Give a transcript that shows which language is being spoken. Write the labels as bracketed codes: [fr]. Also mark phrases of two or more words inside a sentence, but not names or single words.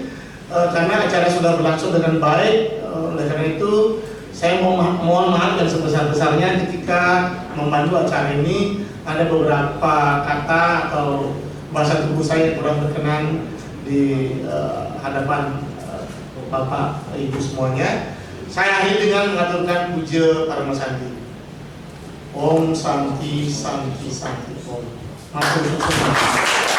[id] Karena acara sudah berlangsung dengan baik, oleh karena itu saya mohon maaf yang sebesar-besarnya ketika memandu acara ini ada beberapa kata atau bahasa tubuh saya yang kurang berkenan di hadapan Bapak Ibu semuanya. Saya akhiri dengan mengaturkan puja Parama Santi. [sa] Om Santi Santi Santi Om. [jv] Matur suwun.